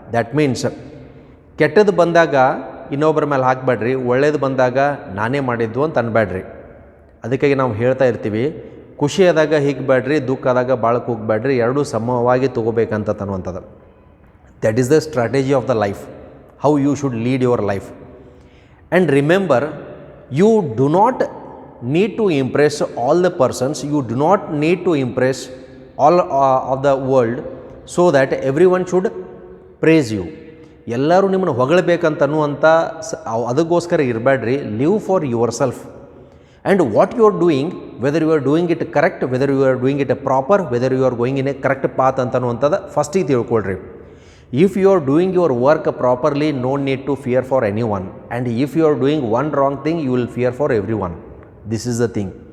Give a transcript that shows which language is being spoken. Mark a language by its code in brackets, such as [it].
[en] that means [kn] ಕೆಟ್ಟದ್ದು ಬಂದಾಗ ಇನ್ನೊಬ್ಬರ ಮೇಲೆ ಹಾಕಬೇಡ್ರಿ, ಒಳ್ಳೇದು ಬಂದಾಗ ನಾನೇ ಮಾಡಿದ್ದು ಅಂತ ಅನ್ಬೇಡ್ರಿ. ಅದಕ್ಕಾಗಿ ನಾವು ಹೇಳ್ತಾ ಇರ್ತೀವಿ, ಖುಷಿ ಆದಾಗ ಹಿಗ್ಬೇಡ್ರಿ, ದುಃಖ ಆದಾಗ ಬಾಳಕ್ಕೆ ಹೋಗಬೇಡ್ರಿ, ಎರಡೂ ಸಮವಾಗಿ ತೊಗೋಬೇಕಂತ ಅನ್ನುವಂಥದ್ದು. [en] That is the strategy of the life, how you should lead your life. And remember, you do not need to impress all the persons, you do not need to impress all of the world so that everyone should praise you. [kn] ಎಲ್ಲರೂ ನಿಮ್ಮನ್ನು ಹೊಗಳಬೇಕಂತ ಅನ್ನುವಂಥ ಅದಕ್ಕೋಸ್ಕರ ಇರಬೇಡ್ರಿ. [en] live for yourself and what you are doing, whether you are doing it correct, whether you are doing it proper, whether you are going in a correct path [kn] ಅಂತ ಅನ್ನುವಂಥದ್ದು ಫಸ್ಟಿಗೆ ತಿಳ್ಕೊಳ್ರಿ. [en] If you are doing your work properly, no need to fear for anyone, and if you are doing one wrong thing, you will fear for everyone. This is the thing.